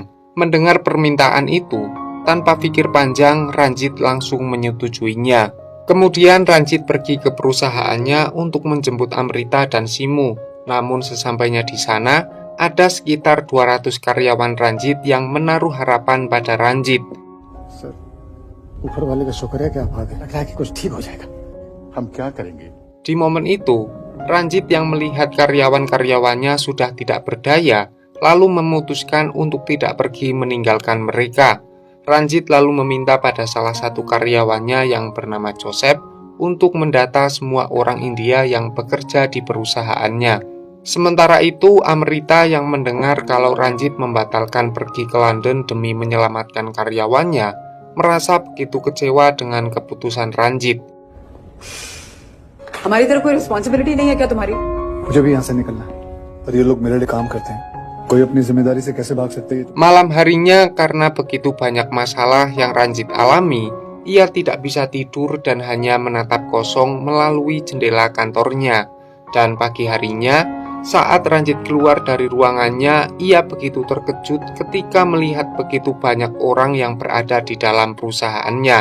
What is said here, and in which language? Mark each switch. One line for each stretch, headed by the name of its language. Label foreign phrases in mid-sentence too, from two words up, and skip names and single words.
Indonesian: Mendengar permintaan itu, tanpa pikir panjang, Ranjit langsung menyetujuinya. Kemudian Ranjit pergi ke perusahaannya untuk menjemput Amrita dan Simu. Namun sesampainya di sana, ada sekitar 200 karyawan Ranjit yang menaruh harapan pada Ranjit.
Hindi: Sir, ऊपर वाले का शुक्र है कि आप आ गए। लग रहा है कि कुछ ठीक हो जाएगा। हम क्या करेंगे?
Indonesian: Di momen itu, Ranjit yang melihat karyawan-karyawannya sudah tidak berdaya, lalu memutuskan untuk tidak pergi meninggalkan mereka. Ranjit lalu meminta pada salah satu karyawannya yang bernama Joseph untuk mendata semua orang India yang bekerja di perusahaannya. Sementara itu, Amrita yang mendengar kalau Ranjit membatalkan pergi ke London demi menyelamatkan karyawannya, merasa begitu kecewa dengan keputusan Ranjit.
Hindi: हमारी तरफ कोई रिस्पॉन्सिबिलिटी नहीं है क्या तुम्हारी? मुझे भी यहाँ से निकलना है, पर ये लोग मेरे लिए काम करते हैं, कोई अपनी जिम्मेदारी से कैसे भाग सकते हैं?
Indonesian: Malam harinya, karena begitu banyak masalah yang Ranjit alami, ia tidak bisa tidur dan hanya menatap kosong melalui jendela kantornya. Dan pagi harinya, saat Ranjit keluar dari ruangannya, ia begitu terkejut ketika melihat begitu banyak orang yang berada di dalam perusahaannya.